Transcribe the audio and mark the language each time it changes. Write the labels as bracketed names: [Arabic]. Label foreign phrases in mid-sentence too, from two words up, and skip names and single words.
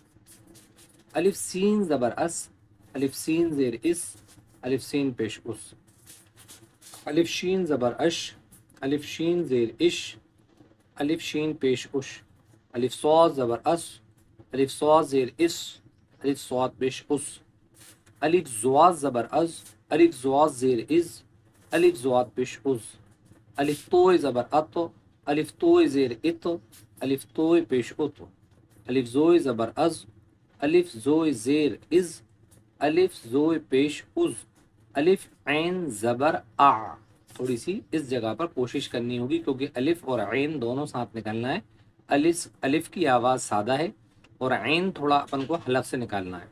[Hindi] अलिफ सीन ज़बर अस, अलिफ सीन ज़ेर इस, अलिफ सीन पेश उस, अलिफ शीन ज़बर अश, अलिफ शीन ज़ेर इश, अलिफ शीन पेश उश, अलिफ सौद ज़बर अस, अलिफ सौद ज़ेर इस, अलिफ सौद पेश उस, अलिफ ज़ुआद ज़बर अज़, अलिफ ज़ुआद ज़ेर इज़, अलिफ ज़ुआद पेश उज़, अलिफ तोय ज़बर अत, अलिफ तोय ज़ेर इत, अलिफ तोय पेश उत, अलिफ ज़ोय ज़बर अज़, अलिफ ज़ोय ज़ेर इज़, अलिफ ज़ोय पेश उज़, अलिफ ऐन ज़बर आ। थोड़ी सी इस जगह पर कोशिश करनी होगी क्योंकि अलिफ और ऐन दोनों साथ निकलना है। अलिफ की आवाज़ सादा है और ऐन थोड़ा अपन को हलफ से निकालना है।